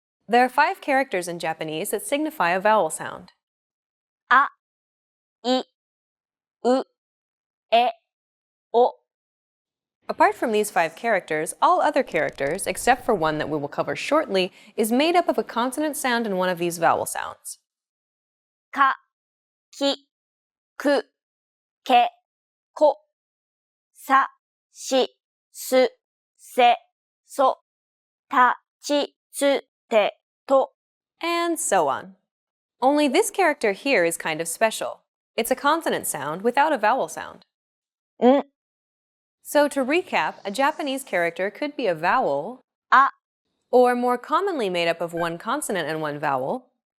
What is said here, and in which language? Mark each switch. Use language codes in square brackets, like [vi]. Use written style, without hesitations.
[en] There are 5 characters in Japanese that signify a vowel sound. [ja] あ、い、う、え、お。 [en] Apart from these 5 characters, all other characters, except for one that we will cover shortly, is made up of a consonant sound and one of these vowel sounds. [ja] か、き、く、け、こ、さ、し、す、せ、そ、た、ち、つ、て、と。 [en] And so on. Only this character here is kind of special. It's a consonant sound without a vowel sound. [ja] ん。 [en] So to recap, a Japanese character could be a vowel, [ja] あ、 [en] or more commonly made up of one consonant and one vowel,